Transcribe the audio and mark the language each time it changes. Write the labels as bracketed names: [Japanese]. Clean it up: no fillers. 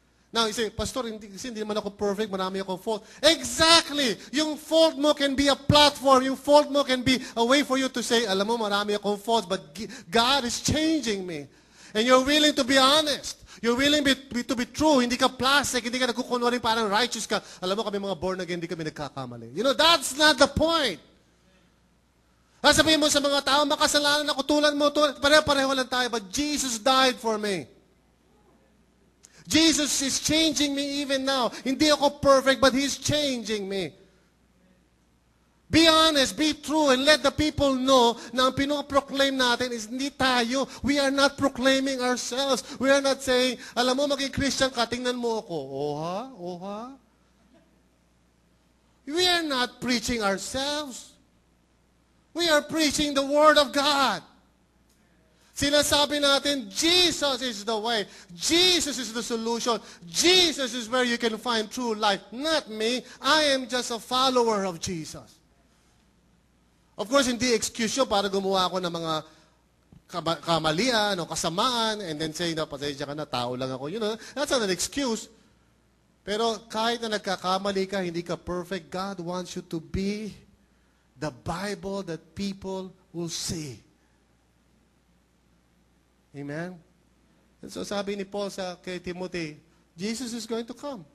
[English] Now, you say, Pastor, [Filipino] hindi naman ako perfect, marami akong fault. [English] Exactly! Yung fault mo can be a platform. Yung fault mo can be a way for you to say, [Filipino] alam mo, marami akong faults, [English] but God is changing me. And you're willing to be honest. You're willing to be true. [Filipino] Hindi ka plastic, hindi ka nagkukunwaring parang righteous ka. Alam mo, kami mga born again, hindi kami nagkakamali. [English] That's not the point. [Filipino] Sabihin mo sa mga tao, makasalanan ako, tulad mo, pareho lang tayo, [English] but Jesus died for me. Jesus is changing me even now. [Filipino] Hindi ako perfect, [English] but He's changing me. Be honest, be true, and let the people know [Filipino] na ang pinoproclaim natin is hindi tayo. [English] We are not proclaiming ourselves. We are not saying, [Filipino] alam mo, maging Christian ka, tingnan mo ako. [English] Oha? We are not preaching ourselves. We are preaching the Word of God. [Filipino] Sinasabi natin, [English] Jesus is the way. Jesus is the solution. Jesus is where you can find true life. Not me. I am just a follower of Jesus. [Filipino] Of course, hindi excuse yun para gumawa ako ng mga kamalian o kasamaan [English] and then say [Filipino] na pasensya ka na, tao lang ako. [English] That's not an excuse. [Filipino] Pero kahit na nagkakamali ka, hindi ka perfect, [English] God wants you to be the Bible that people will see. Amen? And so [Filipino] sabi ni Paul kay Timothy, [English] Jesus is going to come.